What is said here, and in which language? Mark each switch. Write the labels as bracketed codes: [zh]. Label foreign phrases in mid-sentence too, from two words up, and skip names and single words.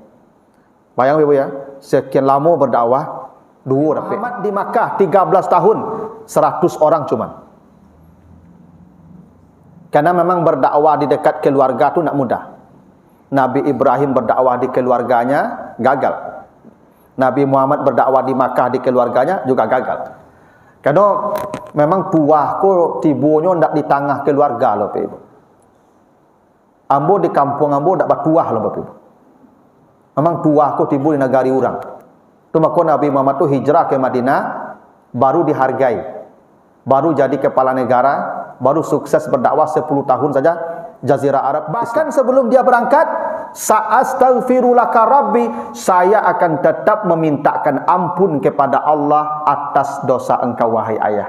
[id] Bayang Ibu ya, sekian lama berdakwah, 2 Muhammad di Makkah 13 tahun, 100 orang cuman. Karena memang berdakwah di dekat keluarga itu tidak mudah. Nabi Ibrahim berdakwah di keluarganya gagal. Nabi Muhammad berdakwah di Makkah di keluarganya juga gagal. [min] Karena memang tuah ko tibunya ndak di tengah keluarga loh Pak Ibu. Ambo di kampung ambo ndak bertuah loh Pak Ibu. Memang tuah ko tibu di negari orang. [id] Tu maka Nabi Muhammad tu hijrah ke Madinah baru dihargai. Baru jadi kepala negara, baru sukses berdakwah 10 tahun saja Jazirah Arab. Bahkan sebelum dia berangkat, [ar] سأستغفر لك ربي, [id] saya akan tetap memintakan ampun kepada Allah atas dosa engkau wahai ayah.